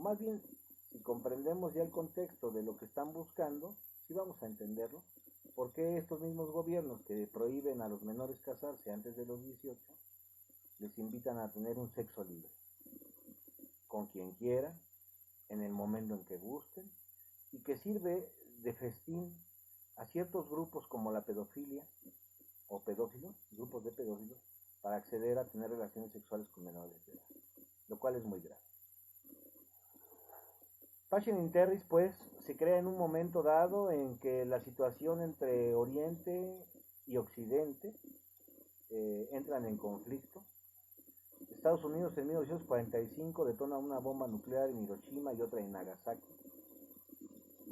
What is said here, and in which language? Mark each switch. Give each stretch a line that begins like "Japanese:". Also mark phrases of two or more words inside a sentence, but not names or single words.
Spanish: más bien si comprendemos ya el contexto de lo que están buscando, sí vamos a entenderlo, por qué estos mismos gobiernos que prohíben a los menores casarse antes de los 18 les invitan a tener un sexo libre, con quien quiera, en el momento en que gusten, y que sirve de festín a ciertos grupos como la pedofilia o pedófilos, grupos de pedófilos, para acceder a tener relaciones sexuales con menores de edad, lo cual es muy grave. Pacem in Terris, pues, se crea en un momento dado en que la situación entre Oriente y Occidente entran en conflicto. Estados Unidos en 1945 detona una bomba nuclear en Hiroshima y otra en Nagasaki.